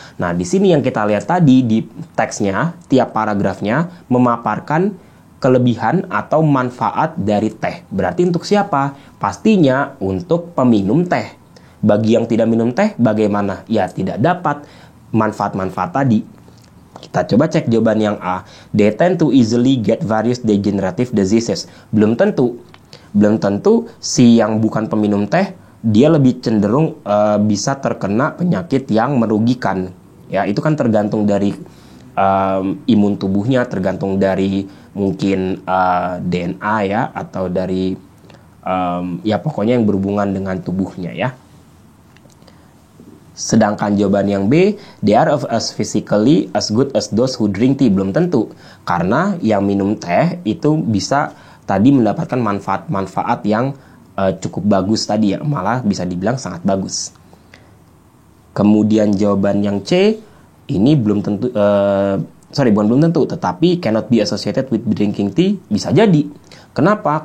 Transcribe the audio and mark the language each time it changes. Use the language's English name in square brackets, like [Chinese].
[Indonesian] Nah, di sini yang kita lihat tadi di teksnya, tiap paragrafnya memaparkan kelebihan atau manfaat dari teh. Berarti untuk siapa? Pastinya untuk peminum teh. Bagi yang tidak minum teh, bagaimana? Ya, tidak dapat manfaat-manfaat tadi. Kita coba cek jawaban yang A. [English] They tend to easily get various degenerative diseases. [Indonesian] Belum tentu si yang bukan peminum teh, dia lebih cenderung bisa terkena penyakit yang merugikan. Ya, itu kan tergantung dari imun tubuhnya, tergantung dari mungkin DNA ya, atau dari ya pokoknya yang berhubungan dengan tubuhnya ya. Sedangkan jawaban yang B, [English] they are of as physically as good as those who drink tea. [Indonesian] Belum tentu, karena yang minum teh itu bisa tadi mendapatkan manfaat-manfaat yang cukup bagus tadi ya, malah bisa dibilang sangat bagus. Kemudian jawaban yang C, ini belum tentu, bukan belum tentu, tetapi [English] cannot be associated with drinking tea, [Indonesian] bisa jadi. Kenapa?